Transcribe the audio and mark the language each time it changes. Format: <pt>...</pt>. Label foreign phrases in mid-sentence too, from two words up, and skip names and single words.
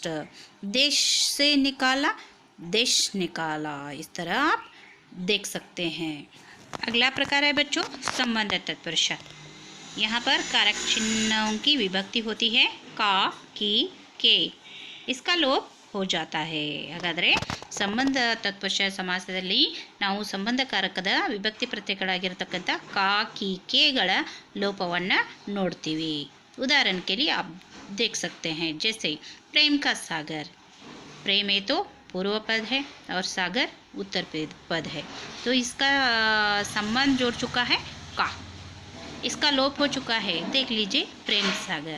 <hi>देश से निकाला, देश निकाला। इस तरह आप देख सकते हैं। अगला प्रकार है बच्चों संबंध तत्पुरुष। यहाँ पर कारक चिन्हों की विभक्ति होती है का, की, के। इसका लोप हो जाता है।</hi> <kn>ಹಾಗಾದರೆ ಸಂಬಂಧ ತತ್ಪುರುಷ ಸಮಾಸದಲ್ಲಿ ನಾವು ಸಂಬಂಧಕಾರಕದ ವಿಭಕ್ತಿ ಪ್ರತ್ಯಯಗಳಾಗಿರತಕ್ಕಂಥ ಕಾ, ಕಿ, ಕೆಗಳ ಲೋಪವನ್ನು ನೋಡ್ತೀವಿ।</kn> <hi>उदाहरण के लिए आप देख सकते हैं, जैसे प्रेम का सागर। प्रेम है तो पूर्व पद है और सागर उत्तर पद है, तो इसका संबंध जोड़ चुका है का। इसका लोप हो चुका है, देख लीजिए प्रेम सागर।</hi>